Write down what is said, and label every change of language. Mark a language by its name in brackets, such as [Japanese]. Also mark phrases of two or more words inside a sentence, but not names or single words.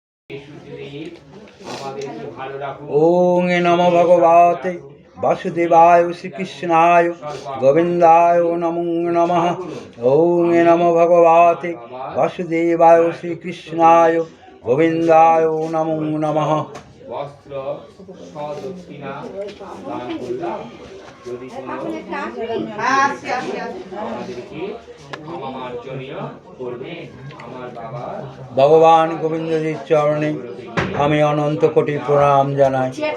[Sanskrit] ओं नमो भगवते वासुदेवाय श्रीकृष्णाय गोविंदाय नमो नमः। ओं नमो भगवते वासुदेवाय श्रीकृष्णाय गोविंदाय नमो नमः। [Bangla] বস্ত্র সদক্ষিণা দান করলাম যদি কোনো আমাদেরকে মার্জনীয় করবেন আমার বাবা ভগবান গোবিন্দজির চরণে আমি অনন্ত কোটি প্রণাম জানাই।